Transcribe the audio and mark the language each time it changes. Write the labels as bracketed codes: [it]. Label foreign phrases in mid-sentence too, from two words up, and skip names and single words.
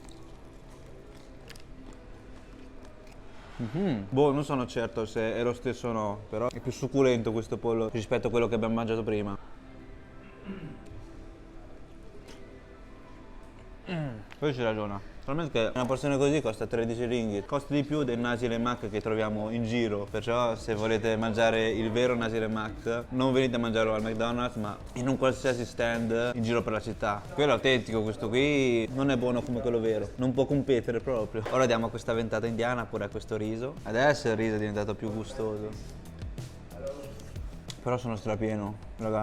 [it] Boh, non sono certo se è lo stesso o no, però è più succulento questo pollo rispetto a quello che abbiamo mangiato prima. Poi ci ragiona. Solamente che una porzione così costa 13 ringgit, costa di più del [ms] nasi lemak [it] che troviamo in giro. Perciò se volete mangiare il vero [ms] nasi lemak [it] non venite a mangiarlo al McDonald's, ma in un qualsiasi stand in giro per la città. Quello è autentico, questo qui non è buono come quello vero, non può competere proprio. Ora diamo questa ventata indiana pure a questo riso. Adesso il riso è diventato più gustoso. Però sono strapieno, raga.